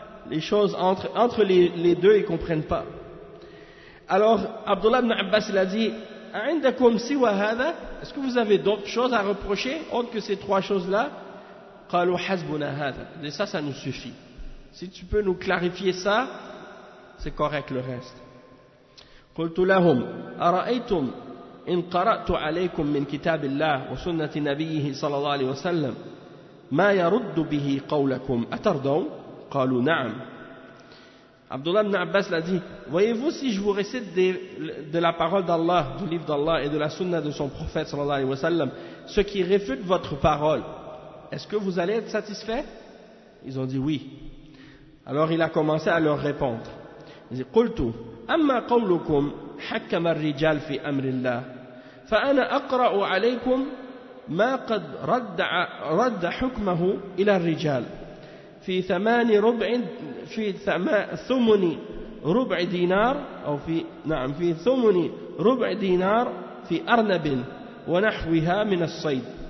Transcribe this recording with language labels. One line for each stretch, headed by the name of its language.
French: Les choses entre les deux, ils ne comprennent pas. Alors, Abdullah ibn Abbas, il a dit,
Arabic: عندكم سوى هذا,
French: est-ce que vous avez d'autres choses à reprocher, autre que ces trois choses-là?
Arabic: قالوا حسبنا هذا.
French: Et ça nous suffit. Si tu peux nous clarifier ça, c'est correct le reste.
Arabic: قلت لهم, أرأيتم إن قرأت عليكم من كتاب الله وسنة نبيه صلى الله عليه وسلم ما يرد به قولكم أترضون؟ قالوا نعم.
French: Abdullah ibn Abbas l'a dit, voyez-vous si je vous récite de la parole d'Allah, du livre d'Allah et de la sunna de son prophète sallallahu alayhi wa sallam, ce qui réfute votre parole, est-ce que vous allez être satisfait? Ils ont dit oui. Alors il a commencé à leur répondre. Il dit,
Arabic: قلتوا أما قولكم حكم الرجال في أمر الله فأنا أقرأ عليكم ما قد رد حكمه إلى الرجال في ثمان ربع في ثمن ربع دينار أو في نعم في ثمن ربع دينار في أرنب ونحوها من الصيد